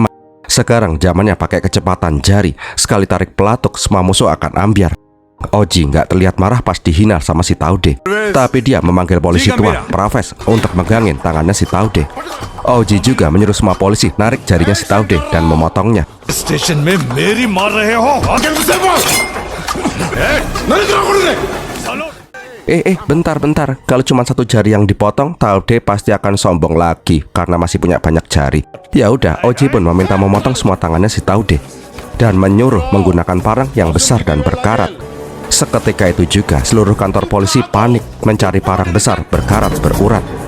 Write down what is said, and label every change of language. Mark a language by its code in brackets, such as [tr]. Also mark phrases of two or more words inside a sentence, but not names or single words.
[id] Sekarang zamannya pakai kecepatan jari. Sekali tarik pelatuk, semua musuh akan ambyar. Oji nggak terlihat marah pas dihina sama si Taude. Tapi dia memanggil polisi tua, Praves, untuk megangin tangannya si Taude. Oji juga menyuruh semua polisi narik jarinya si Taude dan memotongnya. [hi] स्टेशन में मेरी मार रहे हो आगे मुझसे बोल नहीं करो [id] Bentar. Kalau cuma satu jari yang dipotong, Taude pasti akan sombong lagi karena masih punya banyak jari. Ya udah, Oji pun meminta memotong semua tangannya si Taude dan menyuruh menggunakan parang yang besar dan berkarat. Seketika itu juga seluruh kantor polisi panik mencari parang besar berkarat berurat.